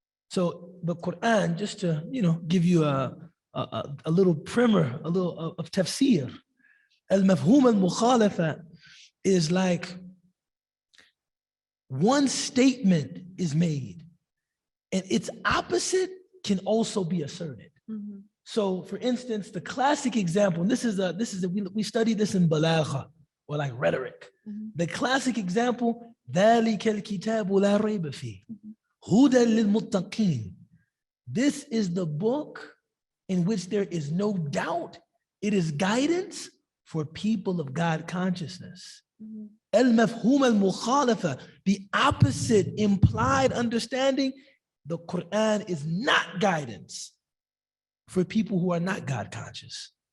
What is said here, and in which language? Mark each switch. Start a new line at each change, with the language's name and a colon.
English: So the Quran, just to give you a little primer, a little of tafsir, al-mafhum al-mukhalafa is like one statement is made and its opposite can also be asserted. So for instance, the classic example, and we study this in balagha or like rhetoric. The classic example,
Arabic: ذَلِكَ الْكِتَابُ لَا رَيْبَ فِيهِ هُدًى لِلْمُتَّقِينَ.
English: This is the book in which there is no doubt. It is guidance for people of God consciousness. Al-mafhum al-mukhalafa, the opposite implied understanding, the Quran is not guidance for people who are not God conscious.